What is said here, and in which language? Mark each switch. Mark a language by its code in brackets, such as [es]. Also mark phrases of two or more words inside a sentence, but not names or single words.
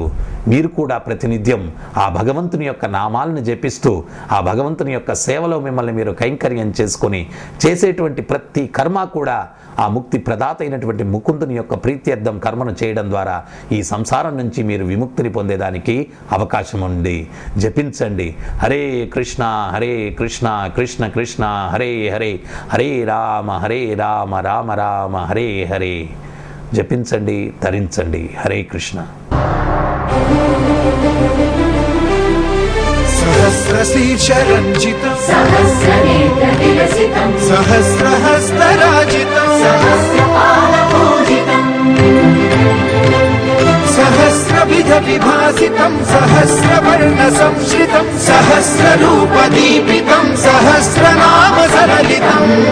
[te] మీరు కూడా ప్రతినిత్యం ఆ భగవంతుని యొక్క నామాలను జపిస్తూ ఆ భగవంతుని యొక్క సేవలో మిమ్మల్ని మీరు కైంకర్యం చేసుకొని చేసేటువంటి ప్రతి కర్మ కూడా ఆ ముక్తి ప్రదాత అయినటువంటి ముకుందుని యొక్క ప్రీత్యర్థం కర్మను చేయడం ద్వారా ఈ సంసారం నుంచి మీరు విముక్తిని పొందేదానికి అవకాశం ఉంది. జపించండి హరే కృష్ణ కృష్ణ కృష్ణ హరే హరే, హరే రామ రామ రామ హరే హరే. జపించండి, తరించండి. హరే కృష్ణ. [sa] सहस्रशीर्षरञ्जितं सहस्रनेत्रविलसितं सहस्रहस्तराजितं सहस्रपादपूजितं सहस्रविधविभासितं सहस्रवर्णसंश्रितं सहस्ररूपदीपितं सहस्रनामसरलितं